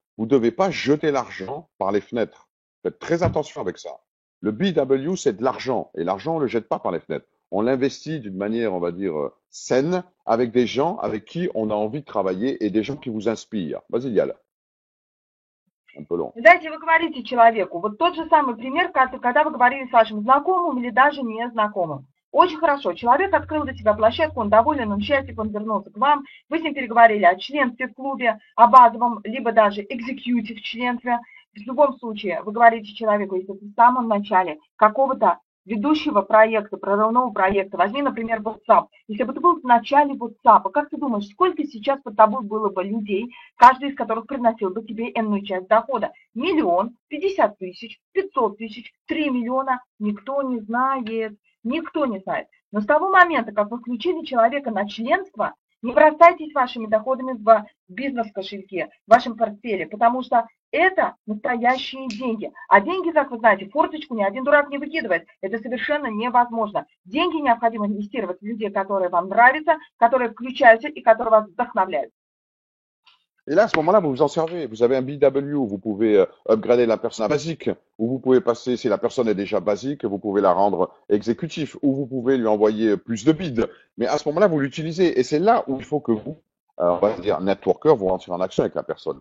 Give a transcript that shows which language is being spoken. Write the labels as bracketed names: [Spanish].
[French] Vous ne devez pas jeter l'argent par les fenêtres. Faites très attention avec ça. Le BW, c'est de l'argent, et l'argent, on ne le jette pas par les fenêtres. On l'investit d'une manière, on va dire, saine, avec des gens avec qui on a envie de travailler et des gens qui vous inspirent. Vas-y, Yael. Un peu long. [Russian] Знаете, вы говорите человеку, вот тот же самый пример, когда вы говорили с вашим знакомым или даже незнакомым. Очень хорошо. Человек открыл для себя площадку, он доволен, он счастлив, он вернулся к вам. Вы с ним переговорили о членстве в клубе, о базовом, либо даже экзекьютив членстве. В любом случае, вы говорите человеку, если в самом начале какого-то ведущего проекта, прорывного проекта, возьми, например, WhatsApp. Если бы ты был в начале WhatsApp, как ты думаешь, сколько сейчас под тобой было бы людей, каждый из которых приносил бы тебе энную часть дохода? 1 000 000, 50 000, 500 000, 3 миллиона? Никто не знает. Никто не знает. Но с того момента, как вы включили человека на членство, не бросайтесь вашими доходами в бизнес-кошельке, в вашем портфеле, потому что это настоящие деньги. А деньги, как вы знаете, форточку ни один дурак не выкидывает. Это совершенно невозможно. Деньги необходимо инвестировать в людей, которые вам нравятся, которые включаются и которые вас вдохновляют. [French] Et là, à ce moment-là, vous vous en servez. Vous avez un BW, vous pouvez upgrader la personne à basique, ou vous pouvez passer, si la personne est déjà basique, vous pouvez la rendre exécutif, ou vous pouvez lui envoyer plus de bids. Mais à ce moment-là, vous l'utilisez. Et c'est là où il faut que vous, on va dire, networker, vous rentrez en action avec la personne.